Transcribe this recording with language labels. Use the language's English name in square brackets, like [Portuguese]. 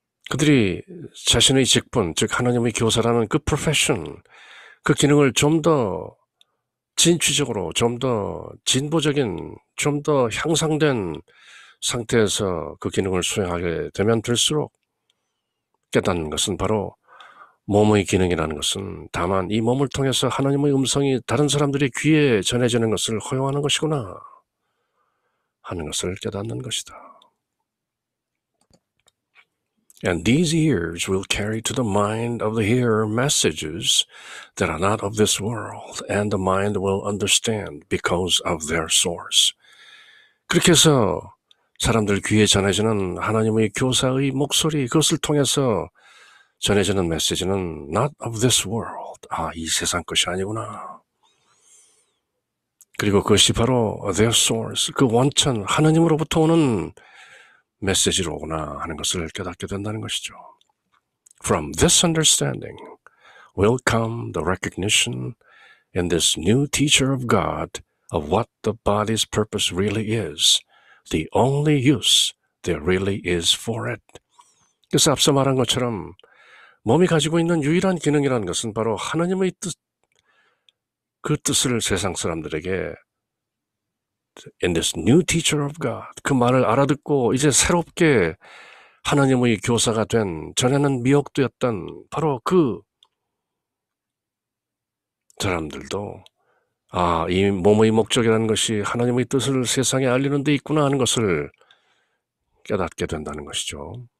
[Korean] 그들이 자신의 직분, 즉 하나님의 교사라는 그 프로페션, 그 기능을 좀 더 진취적으로, 좀 더 진보적인, 좀 더 향상된 상태에서 그 기능을 수행하게 되면 될수록 깨닫는 것은 바로 몸의 기능이라는 것은 다만 이 몸을 통해서 하나님의 음성이 다른 사람들의 귀에 전해지는 것을 허용하는 것이구나 하는 것을 깨닫는 것이다. [English] And these ears will carry to the mind of the hearer messages that are not of this world, and the mind will understand because of their source. [Korean] 그렇게 해서 사람들 귀에 전해지는 하나님의 교사의 목소리, 그것을 통해서 전해지는 메시지는 [English] not of this world. [Korean] 이 세상 것이 아니구나. 그리고 그것이 바로 [English] their source, [Korean] 그 원천, 하나님으로부터 오는 메시지로 오구나 하는 것을 깨닫게 된다는 것이죠. [English] From this understanding will come the recognition in this new teacher of God of what the body's purpose really is, the only use there really is for it. [Korean] 그래서 앞서 말한 것처럼 몸이 가지고 있는 유일한 기능이라는 것은 바로 하나님의 뜻, 그 뜻을 세상 사람들에게 [English] in this new teacher of God, [Korean] 그 말을 알아듣고 이제 새롭게 하나님의 교사가 된 전에는 미혹되었던 바로 그 사람들도 이 몸의 목적이라는 것이 하나님의 뜻을 세상에 알리는 데 있구나 하는 것을 깨닫게 된다는 것이죠.